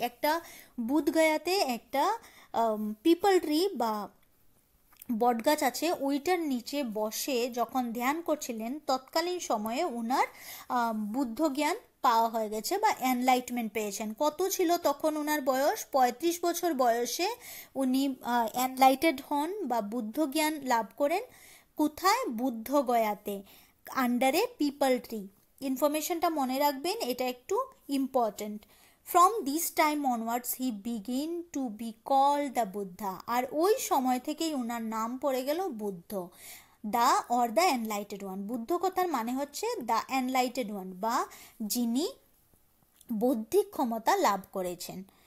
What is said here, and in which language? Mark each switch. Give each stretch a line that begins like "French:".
Bangla: একটা বুধগয়াতে একটা people tree বা বটগাছ আছে, ওইটার নিচে বসে যখন ধ্যান করছিলেন, তৎকালীন সময়ে ওনার বুদ্ধ জ্ঞান পাওয়া হয়ে গেছে বা এনলাইটমেন্ট পেয়েছেন। কত ছিল তখন ওনার বয়স? 35 বছর বয়সে উনি এনলাইটেড হন বা বুদ্ধ জ্ঞান লাভ করেন। কোথায়? বুদ্ধগয়াতে, আন্ডারে পিপল ট্রি। ইনফরমেশনটা মনে রাখবেন, এটা একটু important.
English: From this time onwards he began to be called the Buddha।
Bangla: আর ওই সময় থেকেই ওনার নাম পড়ে গেল Buddha.
English: The or the enlightened one.
Bangla: Buddha কথার মানে হচ্ছে
English: the enlightened one,
Bangla: বা যিনি বৌদ্ধিক ক্ষমতা লাভ করেছেন।